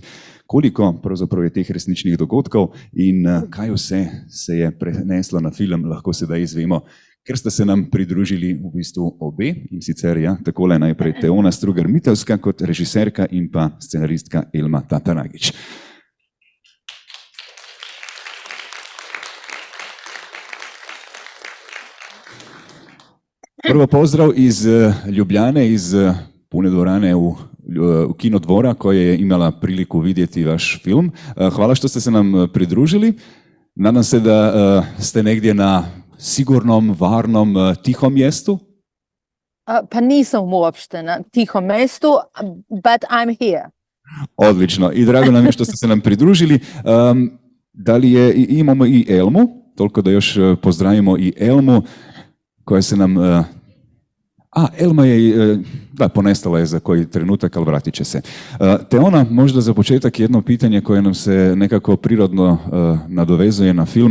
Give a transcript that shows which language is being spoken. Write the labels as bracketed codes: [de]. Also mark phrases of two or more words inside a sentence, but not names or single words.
[sl] Koliko pravzaprav je teh resničnih dogodkov in kaj vse se je preneslo na film, lahko sedaj izvemo, ker ste se nam pridružili v bistvu obe, in sicer takole najprej Teona Strugar-Mitevska kot režiserka in pa scenaristka Elma Tataragić. [hr] Prvo pozdrav iz Ljubljane, iz pune dvorane v Kinodvora, koja je imala priliku vidjeti vaš film. Hvala što ste se nam pridružili. Nadam se da ste negdje na sigurnom, varnom, tihom mjestu. Pa nisam uopšte na tihom mjestu, [en] but I'm here. [hr] Odlično. I drago nam je što ste se nam pridružili. Da li imamo i Elmu, toliko da još pozdravimo i Elmu, koja se nam... Elma je, ponestala je za koji trenutak, ali vratit će se. Teona, možda za početak jedno pitanje koje nam se nekako prirodno nadovezuje na film.